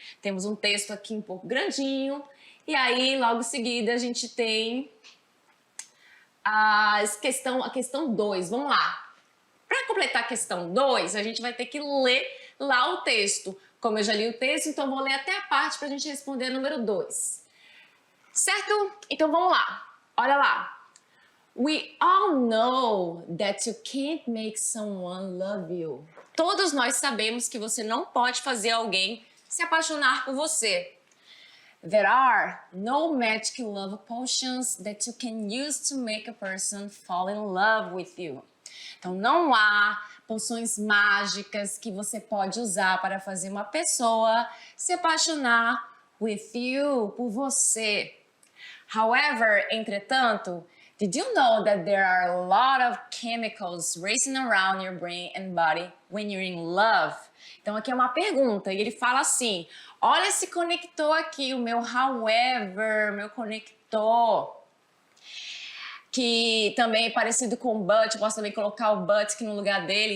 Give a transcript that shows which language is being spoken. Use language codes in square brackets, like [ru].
[pt] Temos um texto aqui um pouco grandinho e aí, logo em seguida, a gente tem a questão 2. Vamos lá. Para completar a questão 2, a gente vai ter que ler lá o texto. Como eu já li o texto, então vou ler até a parte para a gente responder a número 2. Certo? Então vamos lá. Olha lá. [en] We all know that you can't make someone love you. [pt] Todos nós sabemos que você não pode fazer alguém se apaixonar por você. [en] There are no magic love potions that you can use to make a person fall in love with you. [pt] Então, não há poções mágicas que você pode usar para fazer uma pessoa se apaixonar [en] with you, [pt] por você. [en] However, [pt] entretanto, [en] did you know that there are a lot of chemicals racing around your brain and body when you're in love? [pt] Então, aqui é uma pergunta e ele fala assim, olha esse conector aqui, o meu however, meu conector. Que também é parecido com but, posso também colocar o but aqui no lugar dele.